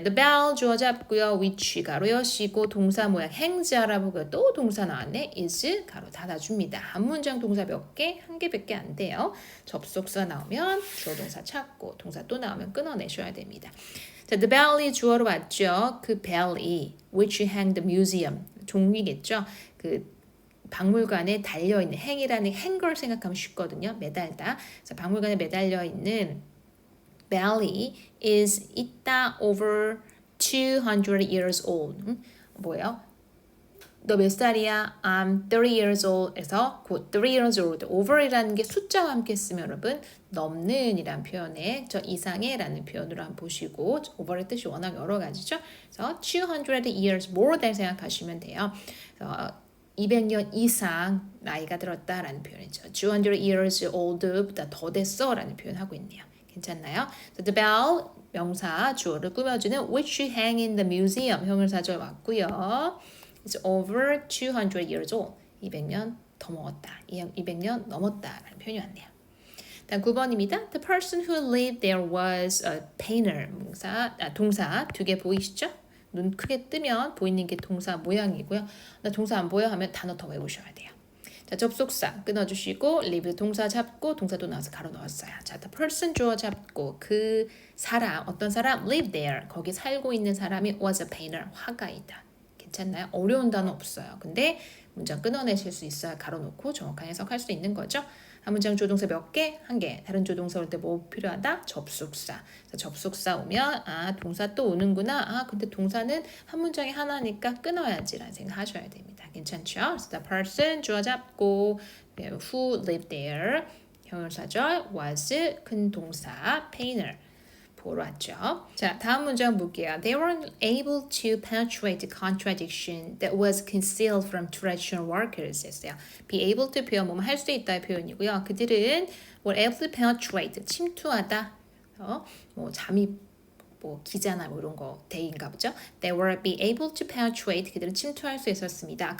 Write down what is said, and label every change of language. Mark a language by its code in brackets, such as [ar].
[ko] The bell 주어 잡고요. which 가로 여시고 동사 모양 hangs 알아보고요. 또 동사 나왔네. is 가로 닫아줍니다. 한 문장 동사 몇 개? 한 개밖에 안 돼요. 접속사 나오면 주어 동사 찾고 동사 또 나오면 끊어내셔야 됩니다. 자, the bell이 주어로 왔죠. 그 bell이 [en] which hang the museum [ko] 종이겠죠. 그 박물관에 달려있는 행이라는 행걸 생각하면 쉽거든요. 매달다. 그래서 박물관에 매달려 있는 belly is 있다 [en] over 200 years old. [ko] 뭐예요? 너 몇 살이야? [en] I'm 30 years old [ko] 에서 곧 30 years old over이라는 게 숫자와 함께 쓰면 여러분 넘는 이란 표현에 저 이상의 라는 표현으로 한번 보시고 over의 뜻이 워낙 여러 가지죠. 그래서 200 years more than 생각하시면 돼요. 200년 이상 나이가 들었다라는 표현이죠. 200 years old보다 더 됐어라는 표현하고 있네요. 괜찮나요? [en] So the bell [ko] 명사 주어를 꾸며주는 [en] which hang in the museum [ko] 형용사절 왔고요. [en] It's over 200 years old. [ko] 200년 더 먹었다. 200년 넘었다라는 표현이 왔네요. 다음 9번입니다. [en] The person who lived there was a painter. [ko] 동사 두 개 보이시죠? 눈 크게 뜨면 보이는 게 동사 모양이고요. 나 동사 안 보여 하면 단어 더 외우셔야 돼요. 자, 접속사 끊어주시고 live 동사 잡고 동사도 나와서 가로 넣었어요. 자, the person 주어 잡고 그 사람 어떤 사람 live there 거기 살고 있는 사람이 [en] was a painter [ko] 화가이다. 괜찮나요? 어려운 단어 없어요. 근데 문장 끊어내실 수 있어야 가로 놓고 정확하게 해석할 수 있는 거죠. 한 문장 조동사 몇 개? 한 개. 다른 조동사 올 때 뭐 필요하다? 접속사. 접속사 오면 아 동사 또 오는구나. 아 근데 동사는 한 문장에 하나니까 끊어야지라는 생각 하셔야 됩니다. 괜찮죠? [en] So the person [ko] 주어 잡고 [en] who lived there 형용사절 was [ko] 큰 동사 [en] painter 보러 왔죠. [ko] 자, 다음 문장 볼게요. [en] They were able to penetrate the contradiction that was concealed from traditional workers [ko] 했어요. be able to 표현 뭐뭐 할 수 있다의 표현이고요. 그들은 [en] were able to penetrate [ko] 침투하다. 뭐 잠입 뭐 기자나 뭐 이런 거 대인가 보죠. [en] They were be able to penetrate [ko] 그들은 침투할 수 있었습니다.